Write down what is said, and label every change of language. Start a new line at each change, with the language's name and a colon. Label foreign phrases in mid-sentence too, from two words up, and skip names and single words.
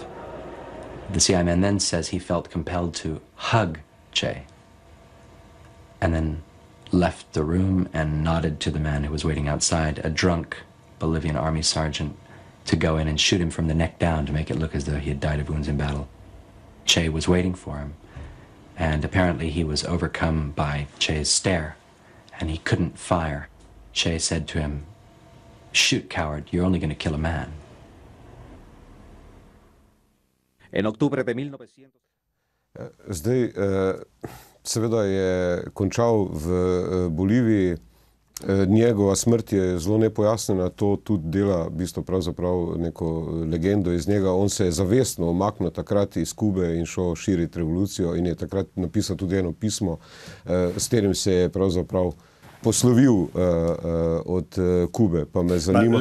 English: The CIA man then says he felt compelled to hug Che, and then left the room and nodded to the man who was waiting outside, a drunk Bolivian army sergeant, to go in and shoot him from the neck down to make it look as though he had died of wounds in battle. Che was waiting for him, and apparently he was overcome by Che's stare, and he couldn't fire. Che said to him, "Shoot, coward, you're only going to kill a man."
Spanish: En octubre de 1900...
Slovenian: Zdaj, seveda je končal v Boliviji, njegova smrt je zelo nepojasnjena, to tudi dela v bistvu pravzaprav neko legendo iz njega. On se je zavestno umaknil takrat iz Kube in šel širiti revolucijo in je takrat napisal tudi eno pismo, s katerim se je pravzaprav poslovil od Kube, pa me zanima.